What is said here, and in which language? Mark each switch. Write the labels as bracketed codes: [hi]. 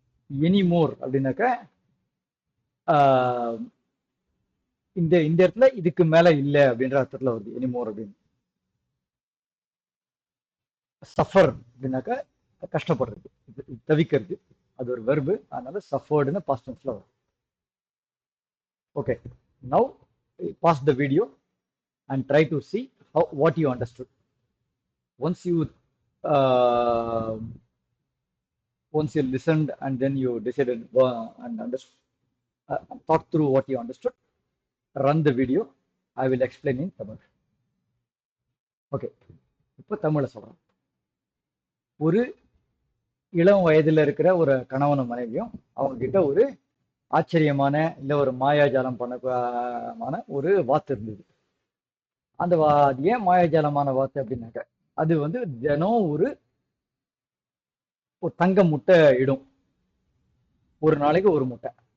[ta] Any more அப்படின்னாக்க இந்த இந்த இடத்துல இதுக்கு மேல இல்ல அப்படின்ற அர்த்தத்துல வருது எனி மோர் அப்படின்னு. சஃபர் அப்படின்னாக்க கஷ்டப்படுறது, தவிக்கிறது, அது ஒரு வெர்பு, அதனால சஃபர்டுன்னு பாஸ்ட் டென்ஸ்ல வரும். [en] Okay, now pause the video and try to see what you understood. Once you uh, once you listened and then you decided and understood, thought through what you understood, run the video. I will explain in Tamil. [ta] Okay, இப்போ தமிழ்ல சொல்றேன். ஒரு இளம் வயதுல இருக்கிற ஒரு கணவனும் மனைவியும் அவங்க கிட்ட ஒரு ஆச்சரியமான இல்ல ஒரு மாயாஜாலம் பண்ணமான ஒரு வாத்து இருந்தது. அந்த அது ஏன் மாயாஜாலமான வாத்து அப்படின்னாக்க அது வந்து தினம் ஒரு தங்க முட்டை இடும், ஒரு நாளைக்கு ஒரு முட்டை.